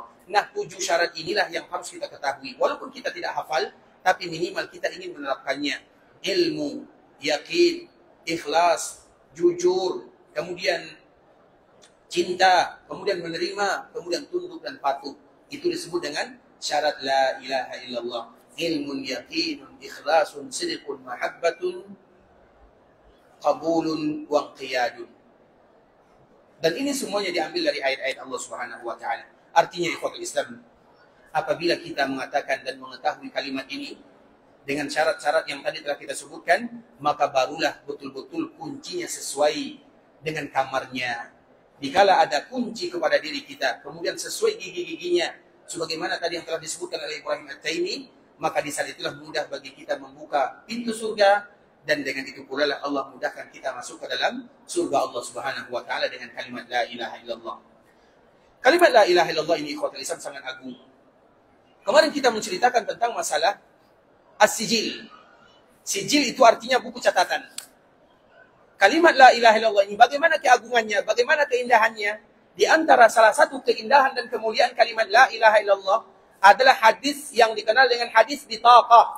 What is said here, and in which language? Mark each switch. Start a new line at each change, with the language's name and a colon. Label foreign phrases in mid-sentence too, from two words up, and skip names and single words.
Indonesian: Nah, 7 syarat inilah yang harus kita ketahui. Walaupun kita tidak hafal, tapi minimal kita ingin menerapkannya. Ilmu, yakin, ikhlas, jujur, kemudian cinta, kemudian menerima, kemudian tunduk dan patuh. Itu disebut dengan syarat
Arabic: لا إله إلا الله. علمٌ، يقينٌ، إخلاصٌ، صدقٌ، محبةٌ، قبولٌ، وانقيادٌ.
Indonesian: Dan ini semuanya diambil dari ayat-ayat
Arabic: الله سبحانه وتعالى.
Indonesian: Artinya
Arabic: إخوة الإسلام,
Indonesian: apabila kita mengatakan dan mengetahui kalimat ini dengan syarat-syarat yang tadi telah kita sebutkan, maka barulah betul-betul kuncinya sesuai dengan kamarnya. Dikala ada kunci kepada diri kita, kemudian sesuai gigi-giginya, sebagaimana tadi yang telah disebutkan oleh Ibrahim At-Taimi, maka di saat itulah mudah bagi kita membuka pintu surga, dan dengan itu pula lah Allah mudahkan kita masuk ke dalam surga
Arabic: الله سبحانه وتعالى
Indonesian: dengan kalimat
Arabic: لا إله إلا الله.
Indonesian: Kalimat
Arabic: لا إله إلا الله
Indonesian: ini
Arabic: إخوة الإسلام
Indonesian: sangat agung. Kemarin kita menceritakan tentang masalah as-sijil. Sijil itu artinya buku catatan. Kalimat
Arabic: لا إله إلا الله
Indonesian: ini bagaimana keagungannya, bagaimana keindahannya? Di antara salah satu keindahan dan kemuliaan kalimat
Arabic: لا إله إلا الله
Indonesian: adalah hadis yang dikenal dengan hadis bitaqah.